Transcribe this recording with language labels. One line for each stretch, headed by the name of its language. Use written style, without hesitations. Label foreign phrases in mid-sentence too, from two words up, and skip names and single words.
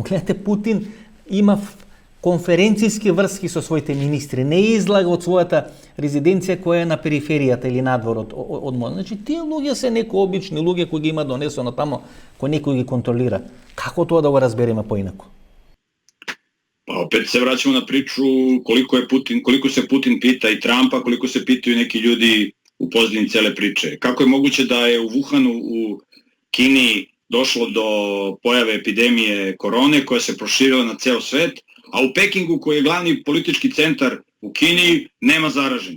Macedonian: Гледате, Путин има конференцијски врски со своите министри, не излага од својата резиденција која е на периферијата или надвор од мода. Значи, тие луѓе се некои обични луѓе кои ги има донесено тамо, кои некој ги контролира. Како тоа да го разбереме поинаку?
Serbian: Pa opet se vraćamo na priču koliko se Putin pita i Trumpa, koliko se pitaju neki ljudi u pozadini cele priče. Kako je moguće da je u Wuhanu u Kini došlo do pojave epidemije korone koja se proširila na ceo svet, a u Pekingu, koji je glavni politički centar u Kini, nema zaraženih.